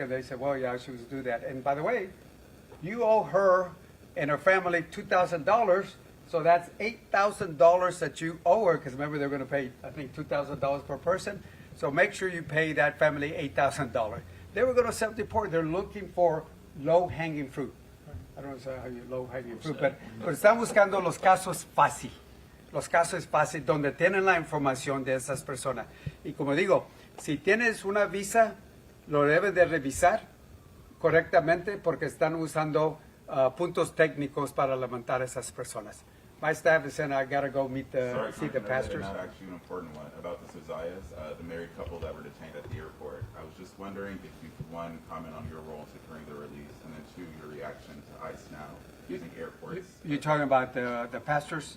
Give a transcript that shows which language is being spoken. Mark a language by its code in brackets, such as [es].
[en] And they said, well, yeah, she was do that. And by the way, you owe her and her family $2,000. So that's $8,000 that you owe her, because remember, they're going to pay, I think, $2,000 per person. So make sure you pay that family $8,000. They were going to self-deport. They're looking for low-hanging fruit. I don't know how you low-hanging fruit, [es] pero están buscando los casos fácil. Los casos fácil, donde tienen la información de esas personas. Y como digo, si tienes una visa, lo debes de revisar correctamente, porque están usando puntos técnicos para levantar esas personas. [en] My staff is saying I got to go see the pastors. Not actually an important one about the Sozayas, the married couple that were detained at the airport. I was just wondering if you could, one, comment on your role in securing the release, and then two, your reaction to ICE now using airports. You're talking about the pastors,